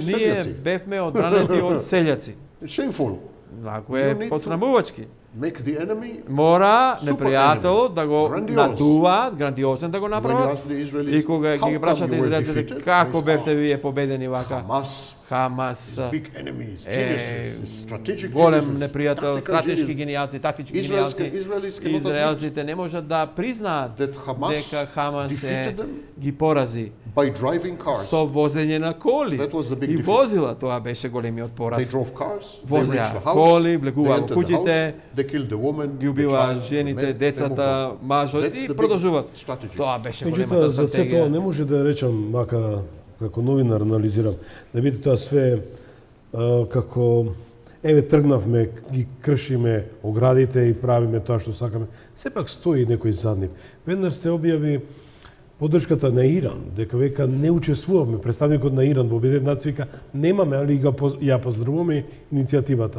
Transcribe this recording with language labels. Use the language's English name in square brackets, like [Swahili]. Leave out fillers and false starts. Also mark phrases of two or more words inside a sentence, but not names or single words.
[Macedonian] ние Seljaci. бевме одбранети од селјаци. [English] It's shameful. [Macedonian] Ако [English] You [Macedonian] е [English] need to- [Macedonian] подсрамувачки. [English] Make the enemy. [Macedonian] Мора [English] Super [Macedonian] непријателот [English] enemy. [Macedonian] да го [English] Grandiose. [Macedonian] надуваат, грандиозен да го [English] When you [Macedonian] направат. [English] ask the Israelis, [Macedonian] И кога [English] how [Macedonian] ги ги [English] come [Macedonian] прашате [English] you were [Macedonian] израелците [English] defeated? [Macedonian] како [English] They say, [Macedonian] бевте вие победени вака, [English] Hamas, [Macedonian] Хамас [English] big enemies, [Macedonian] е [English] geniuses, strategic [Macedonian] голем [English] geniuses, [Macedonian] непријател, [English] tactical [Macedonian] стратешки [English] geniuses. [Macedonian] гениалци, тактички [English] Israelis [Macedonian] гениалци. [English] cannot admit [Macedonian] Израелците не можат да признаат [English] that Hamas [Macedonian] дека Хамас [English] defeated them [Macedonian] ги порази [English] by driving cars. [Macedonian] со возење на коли. [English] That was the big [Macedonian] И [English] defeat. [Macedonian] возила, тоа беше големиот [English] They [Macedonian] пораз. [English] drove cars, they [Macedonian] Возеа [English] reached the house, [Macedonian] коли, [English] they [Macedonian] влегуваа во [English] entered the [Macedonian] куќите, [English] house, they killed the woman, [Macedonian] ги [English] the [Macedonian] убиваа [English] child, the [Macedonian] жените, [English] men, they moved [Macedonian] децата, [English] on. [Macedonian] мажот [English] That's [Macedonian] и [English] the big [Macedonian] продолжуваат. [English] strategy. [Macedonian] Тоа беше Меѓутоа, големата за се тоа стратегија. не може да речам, мака како новинар анализирам, да видите тоа све како еве тргнавме, ги кршиме оградите и правиме тоа што сакаме. Сепак стои некој зад нив. Веднаш се објави поддршката на Иран, дека века не учествувавме, представникот на Иран во Обединетите нации вика немаме, али ја поздравуваме иницијативата.